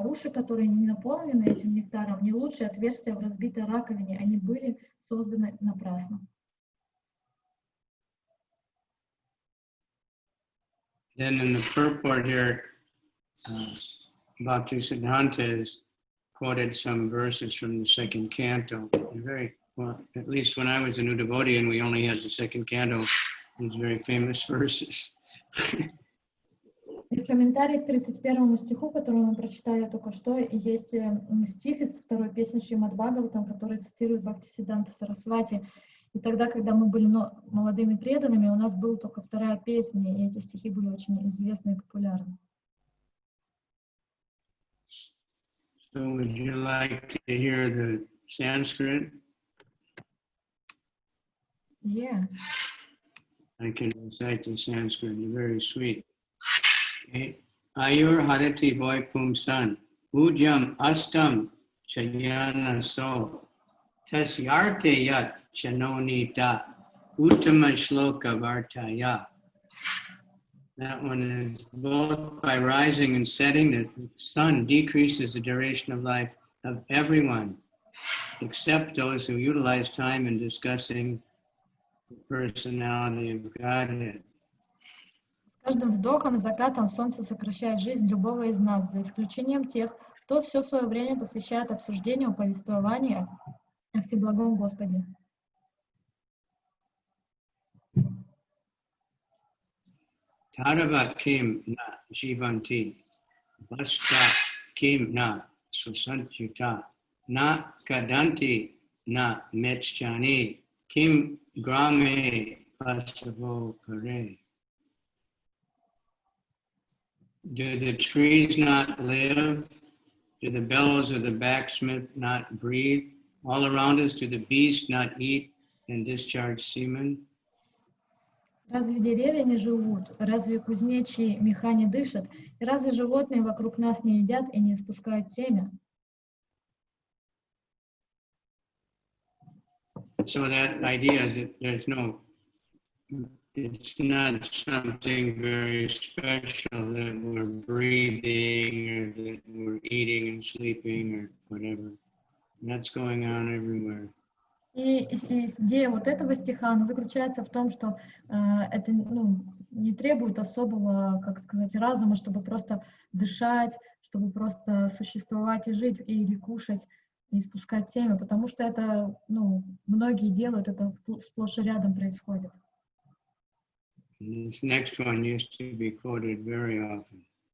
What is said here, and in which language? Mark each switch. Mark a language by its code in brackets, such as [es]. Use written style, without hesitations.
[ru] Уши, которые не наполнены этим нектаром, не лучшие отверстия в разбитой раковине. Они были созданы напрасно. [en] Then in the purport here, Bhaktisiddhanta has quoted some verses from the second canto. Very well, at least when I was a new devotee and we only had the second canto, these very famous verses. [ru] И в комментарии к 31 стиху, который мы прочитали только что, есть стих из второй песни Шримад Бхагаватам, который цитирует Бхактисиддханта Сарасвати. И тогда, когда мы были молодыми преданными, у нас была только вторая песня, и эти стихи были очень известны и популярны. [en] So would you like to hear the Sanskrit? Yeah. I can recite the Sanskrit, it's very sweet. [sa] Okay. Ayur harati boy pumsan, ujam astam chayana so, tasyarte yat chanonita, uttama shloka vartaya. [en] That one is both by rising and setting, the sun decreases the duration of life of everyone, except those who utilize time in discussing the personality of Godhead. [ru] С каждым вдохом и закатом солнце сокращает жизнь любого из нас, за исключением тех, кто все свое время посвящает обсуждению повествования о Всеблагом Господе. [sa] Tadava kim na jivanti, basta kim na susantyuta, na kadanti na mechchani, kim grame pasavo kare. [en] Do the trees not live? Do the bellows of the blacksmith not breathe? All around us, do the beasts not eat and discharge semen? [ru] Разве деревья не живут? Разве кузнечьи меха не дышат? И разве животные вокруг нас не едят и не испускают семя? [en] So that idea is that it's not something very special that we're breathing or that we're eating and sleeping or whatever. That's going on everywhere. [ru] И идея вот этого стиха, она заключается в том, что это не требует особого, как сказать, разума, чтобы просто дышать, чтобы просто существовать и жить, или кушать, и спускать семя, потому что это, ну, многие делают, это сплошь и рядом происходит. [en] This next one used to be quoted very often.